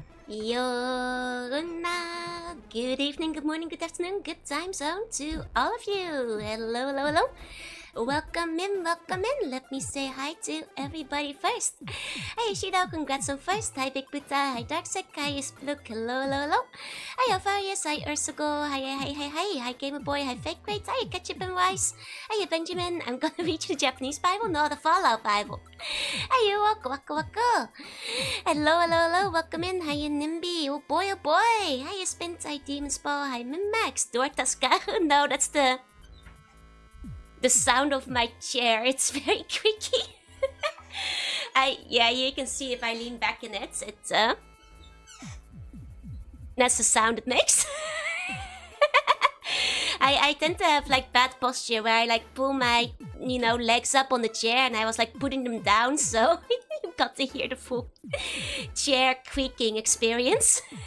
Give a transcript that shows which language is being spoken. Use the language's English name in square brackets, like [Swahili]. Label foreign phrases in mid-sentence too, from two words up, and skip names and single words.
[English] Jorunna. Good evening, good morning, good afternoon, good time zone to all of you. Hello, hello, hello. Welcome in, welcome in. Let me say hi to everybody first. Hi Shido, congrats on first. Hi Big Buddha, hi Darksec, hi Splook, hello, hello, hello. Hi Alvarius, hi Ursugo, hi Gamer Boy, hi Fake Crate, hi Ketchup and Rice, hi Benjamin. I'm gonna read you the Japanese Bible, not the Fallout Bible. Hi you, waka waka. Hello, hello, hello, welcome in. Hi Nimby, oh boy, oh boy. Hi Spins, hi Demon's Ball, hi Minmax, Dortaska. No, that's the sound of my chair. It's very creaky. Yeah, you can see if I lean back in it. That's the sound it makes. I tend to have like bad posture where I like pull my legs up on the chair and I was like putting them down, so you got to hear the full chair creaking experience.